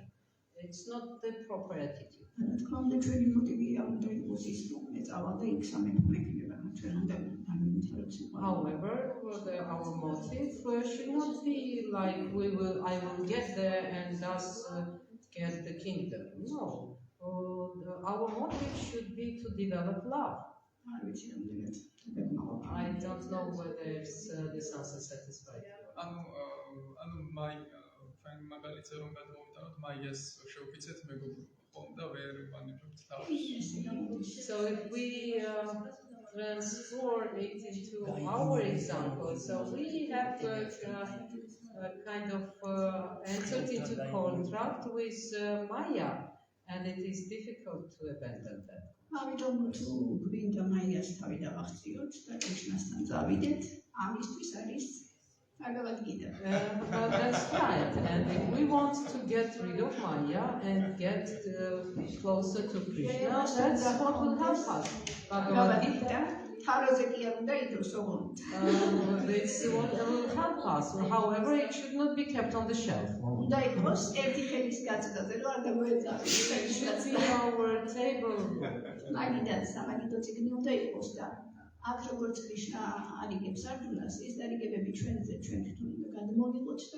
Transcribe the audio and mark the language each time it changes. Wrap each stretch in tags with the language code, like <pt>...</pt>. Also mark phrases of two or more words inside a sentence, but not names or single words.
<en>It's not the proper attitude. However, our motive should not be like I will get there and thus get the kingdom. No, our motive should be to develop love. I don't know whether this answer satisfies.</en> <ka>მაგალითზე რომ გადმოვიტანოთ მაიას შევფიცეთ მეგობრობა და ვერ ვანებებთ თავს.</ka> <en>So if we transform it into our example, so we have kind of entered into contract with Maya, and it is difficult to abandon that.</en> <ka>ამიტომ თუ გვინდა მაიას თავი დავახციოთ და კრიშნასთან წავიდეთ, ამისთვის არის</ka> <en>But that's right, and if we want to get rid of Maya and get closer to Krishna, that's what will help us. Bhagavad Gita, this what will help us. However, it should not be kept on the shelf. It should be our table.</en> <ka>აქ როგორც კრიშნა არიგებს არჯუნას, ეს არიგებები ჩვენზე ჩვენ თვითონ უნდა გადმოვიღოთ და</ka>